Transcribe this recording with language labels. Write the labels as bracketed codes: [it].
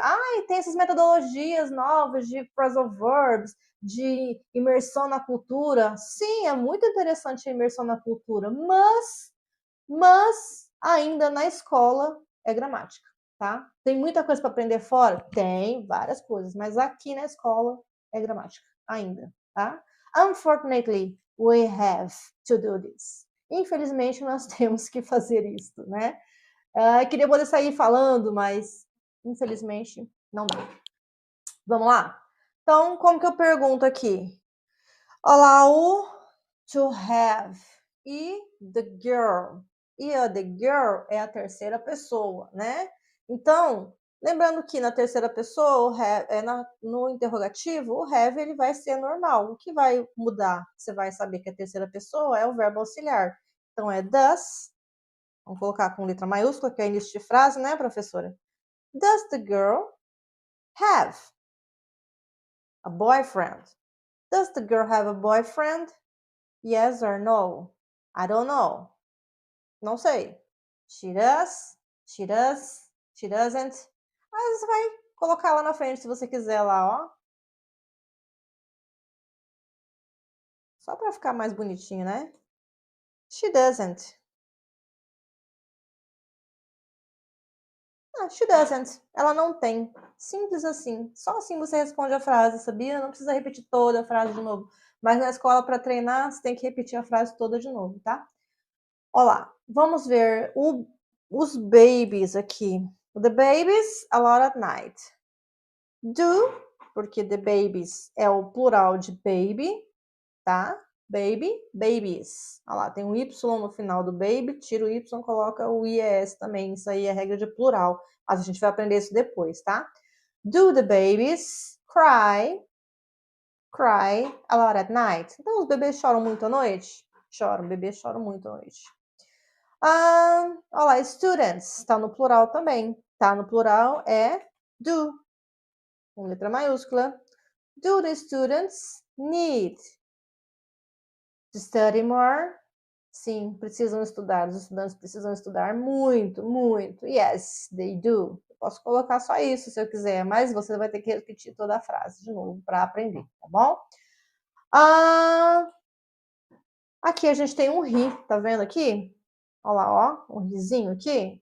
[pt] Ah, e tem essas metodologias novas de phrasal verbs, de imersão na cultura. Sim, é muito interessante a imersão na cultura, mas ainda na escola é gramática, tá? Tem muita coisa para aprender fora? Tem, várias coisas, mas aqui na escola é gramática ainda, tá? [en] Unfortunately, we have to do this. [pt] Infelizmente, nós temos que fazer isso, né? Queria poder sair falando, mas infelizmente não dá. Vamos lá? Então, como que eu pergunto aqui? Olá, o to have e the girl. E a the girl é a terceira pessoa, né? Então, lembrando que na terceira pessoa, no interrogativo, o have ele vai ser normal. O que vai mudar? Você vai saber que a terceira pessoa é o verbo auxiliar. Então, é does. Vamos colocar com letra maiúscula, que é início de frase, né, professora? [en] Does the girl have a boyfriend? Does the girl have a boyfriend? Yes or no? I don't know. [pt] Não sei. [en] She does, she does, she doesn't. [pt] Aí você vai colocar lá na frente se você quiser lá, ó. Só para ficar mais bonitinho, né? [en] She doesn't. [pt] Ah, [en] she doesn't. [pt] Ela não tem. Simples assim. Só assim você responde a frase, sabia? Não precisa repetir toda a frase de novo. Mas na escola, para treinar, você tem que repetir a frase toda de novo, tá? Olá, vamos ver os babies aqui. [en] The babies a lot at night. [pt] Do, porque the babies é o plural de baby, tá? Baby, babies. Olha lá, tem um Y no final do baby, tira o Y, coloca o IES também. Isso aí é regra de plural. Mas a gente vai aprender isso depois, tá? [en] Do the babies cry a lot at night? [pt] Então, os bebês choram muito à noite? Choram, bebês choram muito à noite. Olha lá, students, tá no plural também. Tá no plural é do, com letra maiúscula. [en] Do the students need to study more? [pt] Sim, precisam estudar. Os estudantes precisam estudar muito, muito. [en] Yes, they do. [pt] Eu posso colocar só isso se eu quiser, mas você vai ter que repetir toda a frase de novo para aprender, tá bom? Aqui a gente tem um he, tá vendo aqui? Olha lá, ó, um rizinho aqui.